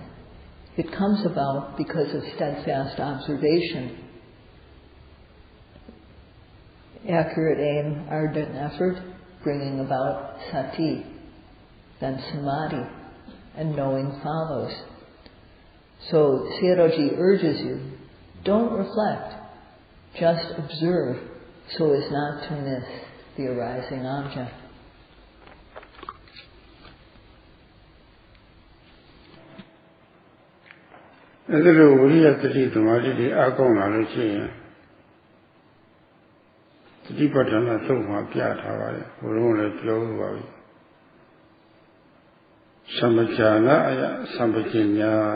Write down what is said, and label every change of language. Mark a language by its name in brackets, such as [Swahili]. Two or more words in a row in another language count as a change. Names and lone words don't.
[English] It comes about because of steadfast observation, accurate aim, ardent effort, bringing about sati, then samadhi, and knowing follows. So Sayadawgyi urges you, don't reflect, just observe so as not to miss the arising object. [Burmese] အဲ့ဒါလိုဝိရိယတတိသမာဓိတွေအားကောင်းလာလို့ရှိရင်တတိပဋ္ဌာန်သုံးပါးပြထားပါတယ်ဘုရားလည်းပြောလို့ပါပြီသမ္ပဇာနာအယသမ္ပဇညာ